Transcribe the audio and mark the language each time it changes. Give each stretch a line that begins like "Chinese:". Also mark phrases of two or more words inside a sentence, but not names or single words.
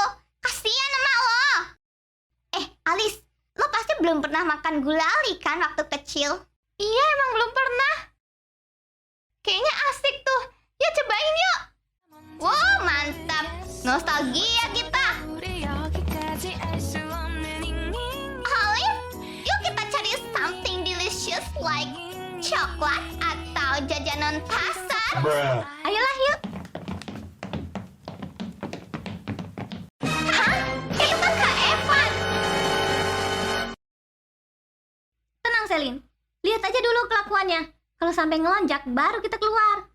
Indonesian: Kasian sama lo. Alis, lo pasti belum pernah makan gulali kan waktu kecil? Iya, emang belum pernah. Kayaknya asik tuh. Ya cobain yuk. Wow, mantap. Nostalgia kita.
Korean: 우리 여기까지 알 수 없는
Indonesian: Olive, yuk kita cari
English: something delicious like
Indonesian: coklat atau jajanan pasar. Ayolah yuk. Hah? Itu Kak Evan. Tenang, Selin. Lihat aja dulu kelakuannya. Kalau sampai ngelonjak, baru kita keluar.